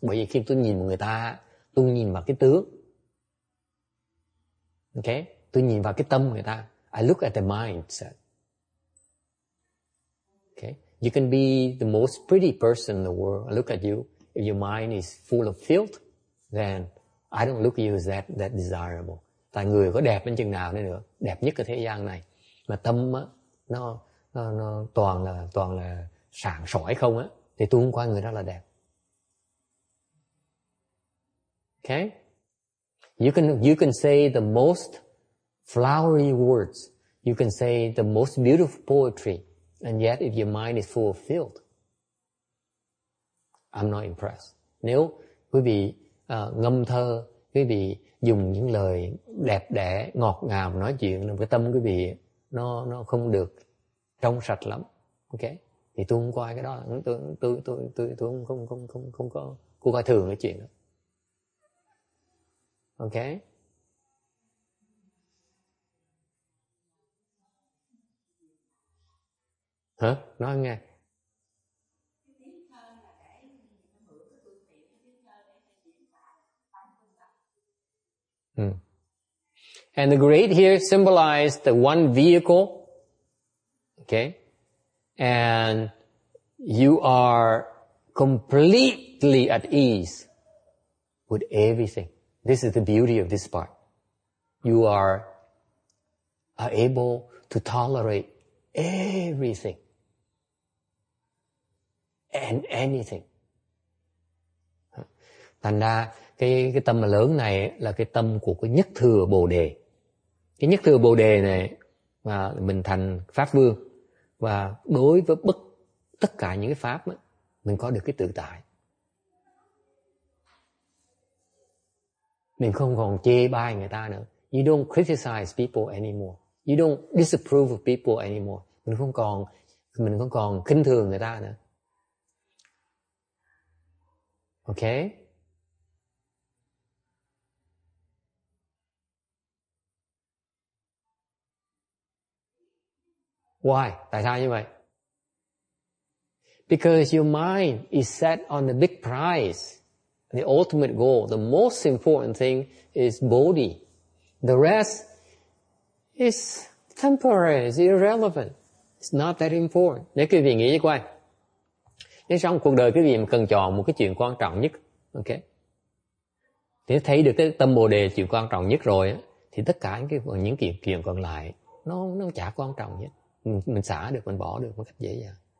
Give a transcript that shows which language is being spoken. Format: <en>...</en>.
<vi>Bởi vì khi tôi nhìn một người ta, tôi nhìn vào cái tướng. Okay? Tôi nhìn vào cái tâm người ta.</vi> <en>I look at the mindset. Okay? You can be the most pretty person in the world. I look at you. If your mind is full of filth, then I don't look at you as that desirable.</en> <vi>Tại người có đẹp đến chừng nào nữa, đẹp nhất ở thế gian này, mà tâm á, nó toàn là sảng sỏi không á, thì tôi không coi người đó là đẹp.</vi> <en>Okay? You can say the most flowery words. You can say the most beautiful poetry. And yet if your mind is full of filth, I'm not impressed.</en> <vi>Nếu quý vị ngâm thơ, quý vị dùng những lời đẹp đẽ, ngọt ngào nói chuyện, cái tâm quý vị nó không được trong sạch lắm, ok? Thì tôi không coi cái đó, tôi không có coi thường cái chuyện đó, ok? Hả? Nói nghe.</vi> <en>And the great here symbolized the one vehicle. Okay? And you are completely at ease with everything. This is the beauty of this part. You are able to tolerate everything and anything.</en> <vi>Thành ra cái tâm lớn này là cái tâm của cái nhất thừa Bồ Đề. Cái nhất thừa Bồ Đề này mà mình thành Pháp Vương, và đối với tất cả những cái pháp đó, mình có được cái tự tại. Mình không còn chê bai người ta nữa.</vi> <en>You don't criticize people anymore. You don't disapprove of people anymore.</en> <vi>Mình không còn khinh thường người ta nữa.</vi> <en>Okay? Why?</en> <vi>Tại sao như vậy?</vi> <en>Because your mind is set on the big prize, the ultimate goal. The most important thing is Bodhi. The rest is temporary, it's irrelevant. It's not that important.</en> <vi>Nếu quý vị nghĩ cho coi, nếu trong cuộc đời quý vị mà cần chọn một cái chuyện quan trọng nhất, ok, thì thấy được cái tâm Bồ Đề chuyện quan trọng nhất rồi, thì tất cả những chuyện còn lại nó chả quan trọng nhé. Mình xả được, mình bỏ được một cách dễ dàng.</vi>